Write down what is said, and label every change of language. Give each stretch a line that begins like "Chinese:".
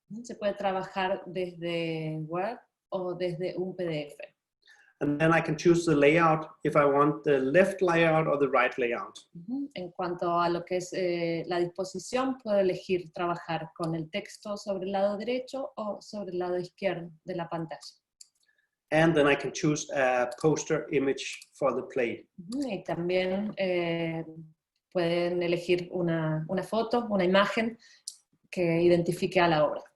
Spanish: Se puede trabajar desde Word o desde un PDF.
English: And then I can choose the layout if I want the left layout or the right layout.
Spanish: En cuanto a lo que es la disposición, puedo elegir trabajar con el texto sobre el lado derecho o sobre el lado izquierdo de la pantalla.
English: And then I can choose a poster image for the play.
Spanish: Y también pueden elegir una foto, una imagen que identifique a la obra.